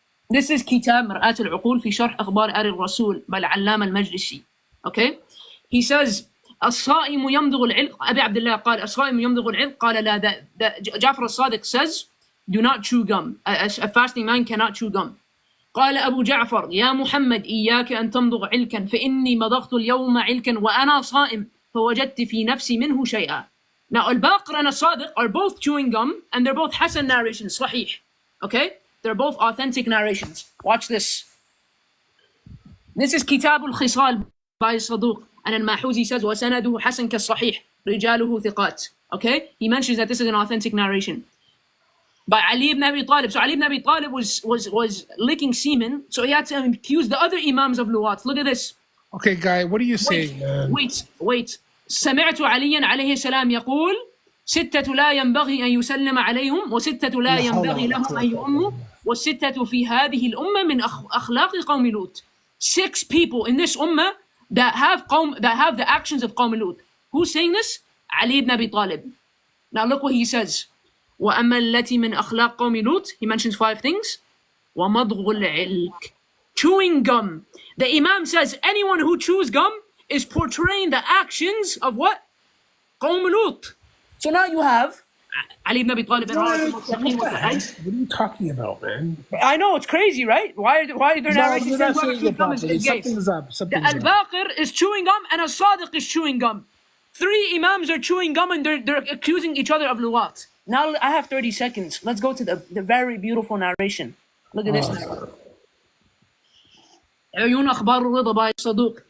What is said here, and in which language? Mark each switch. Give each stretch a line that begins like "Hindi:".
English: This is
Arabic: كتاب مرآة العقول في شرح أخبار آل الرسول by العلامة المجلسي.
English: Okay? He says
Arabic: الصائم يمضغ العلق. أبي عبد الله قال الصائم يمضغ العلق. قال لا.
English: Jafar al-Sadiq says do not chew gum. A fasting man cannot chew gum.
Arabic: قال أبو جعفر يا محمد إياك أن تمضغ علكا فإني مضغت اليوم علكا وأنا صائم فوجدت في نفسي منه شيئا.
English: Now, Al-Baqir and Al-Sadiq are both chewing gum, and they're both Hasan narrations, Sahih. Okay? They're both authentic narrations. Watch this. This is Kitab al-Khisal by Saduq. And then Mahuzi says,
Arabic: وَسَنَدُهُ حَسَنْ كَالصَّحِيحِ رِجَالُهُ ثِقَاتٍ.
English: Okay? He mentions that this is an authentic narration. By Ali ibn Abi Talib. So Ali ibn Abi Talib was licking semen, so he had to accuse the other Imams of Luwat. Look at this. Okay, guy, what are you saying, man? Wait.
Arabic: سمعت عليا عليه السلام يقول ستة لا ينبغي أن يسلم عليهم وستة لا ينبغي لهم أن يؤموا والستة في هذه الأمة من أخلاق قوم لوط.
English: 6 people in this ummah that have the actions of قوم لوط. Who's saying this? Ali ibn Abi Talib. Now look what he says.
Arabic: وأما التي من أخلاق قوم لوط.
English: He mentions 5 things.
Arabic: ومضغ العلك.
English: Chewing gum. The Imam says anyone who chews gum is portraying the actions of what?
Arabic: قوم لوط.
English: So now you have Ali ibn Abi Talib. What are you talking about, man? I know, it's crazy, right? Why are there narrations saying whoever chews gum is gay? Something's up. The Al-Baqir is chewing gum and As-Sadiq is chewing gum. 3 Imams are chewing gum and they're accusing each other of luwat. Now I have 30 seconds. Let's go to the very beautiful narration. Look at this narration.
Arabic: عيون أخبار الرضا by Saduq.